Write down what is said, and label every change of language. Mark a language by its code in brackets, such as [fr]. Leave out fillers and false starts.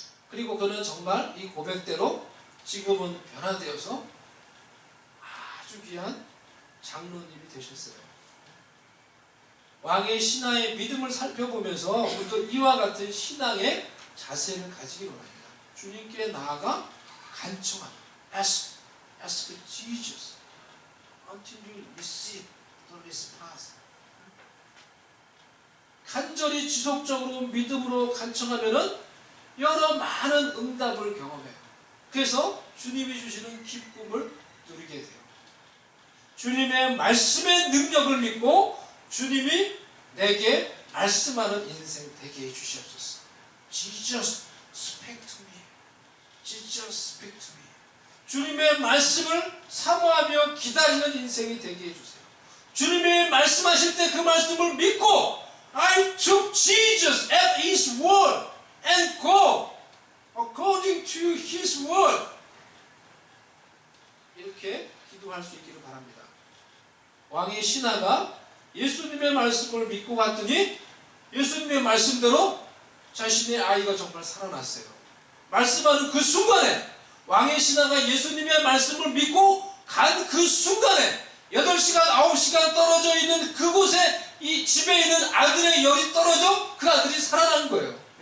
[ko] 그리고 그는 정말 이 고백대로 지금은 변화되어서 아주 귀한 장로님이 되셨어요. 왕의 신하의 믿음을 살펴보면서 우리도 이와 같은 신앙의 자세를 가지기 원합니다. 주님께 나아가 간청하는, [en] ask Jesus until you receive the response. [ko] 간절히 지속적으로 믿음으로 간청하면은 여러 많은 응답을 경험해요. 그래서 주님이 주시는 기쁨을 누리게 돼요. 주님의 말씀의 능력을 믿고 주님이 내게 말씀하는 인생 되게 해주시옵소서. [en] Jesus speak to me. Jesus speak to me. [ko] 주님의 말씀을 사모하며 기다리는 인생이 되게 해주세요. 주님의 말씀하실 때 그 말씀을 믿고 [en] I took Jesus at His word and go according to His word. [ko] 이렇게 기도할 수 있기를 바랍니다. 왕의 신하가 예수님의 말씀을 믿고 갔더니 예수님의 말씀대로 자신의 아이가 정말 살아났어요. 말씀하는 그 순간에, 왕의 신하가 예수님의 말씀을 믿고 간 그 순간에 8시간 9시간 떨어져 있는 그곳에 이 집에 있는 아들의 열이 떨어져 그 아들이 살아난 거예요.